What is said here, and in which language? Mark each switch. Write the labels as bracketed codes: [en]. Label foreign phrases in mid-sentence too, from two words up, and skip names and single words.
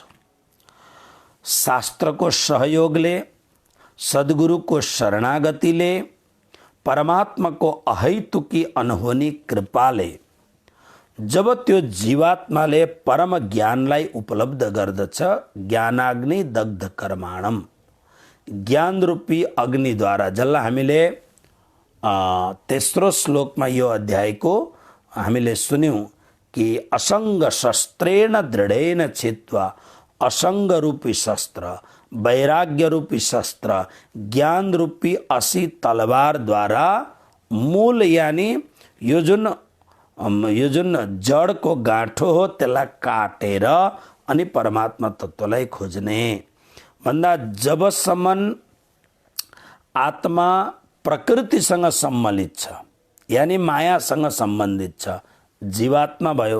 [ne] शास्त्रको सहयोगले, सद्गुरुको शरणागतिले, परमात्माको अहैतुकी अनहोनी कृपाले जब त्यो जीवात्माले परम ज्ञानलाई उपलब्ध गर्दछ, [sa] ज्ञानाग्नि दग्ध [ne] कर्माणम, ज्ञान रूपी अग्निद्वारा, जसलाई हामीले तेस्रो श्लोकमा यो अध्यायको हामीले सुन्यौं कि [sa] असंग शस्त्रेण दृढेन छित्वा, [ne] असंग रूपी शस्त्र, वैराग्य रूपी शस्त्र, ज्ञान रूपी असी तलवार द्वारा मूल यानी यो जुन जडको गाँठो हो त्यसलाई काटेर अनि परमात्मा तत्त्वलाई खोज्ने भन्दा, जबसम्म आत्मा प्रकृतिसँग सम्मिलित छ यानी मायासँग सम्बन्धित छ, जीवात्मा भयो।